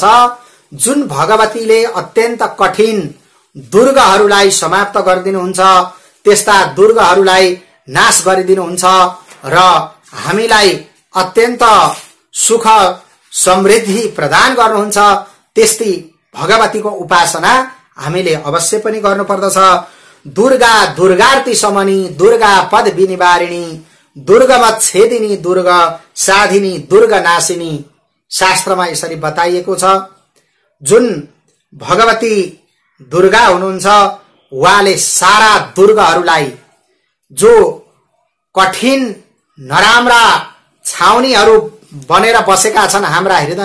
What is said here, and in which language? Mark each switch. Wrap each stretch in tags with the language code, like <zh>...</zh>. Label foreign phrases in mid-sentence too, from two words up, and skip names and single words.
<ne>जुन भगवतीले अत्यन्त कठिन दुर्गहरूलाई समाप्त गरिदिनुहुन्छ, त्यस्ता दुर्गहरूलाई नाश गरिदिनुहुन्छ र हामीलाई अत्यन्त सुख समृद्धि प्रदान गर्नुहुन्छ, त्यस्तै भगवतीको उपासना हामीले अवश्य पनि गर्नुपर्दछ।</ne> <sa>दुर्गा दुर्गार्ती समनी, दुर्गा पद विनिवारिणी, दुर्गमच्छेदिनी, दुर्ग साधिनी, दुर्ग नाशिनी</sa> <ne>शास्त्रमा यसरी बताइएको छ। जुन भगवती दुर्गा हुनुहुन्छ उहाँले सारा दुर्गहरूलाई, जो कठिन नराम्रा छाउनीहरू बनेर बसेका छन् हाम्रा</ne>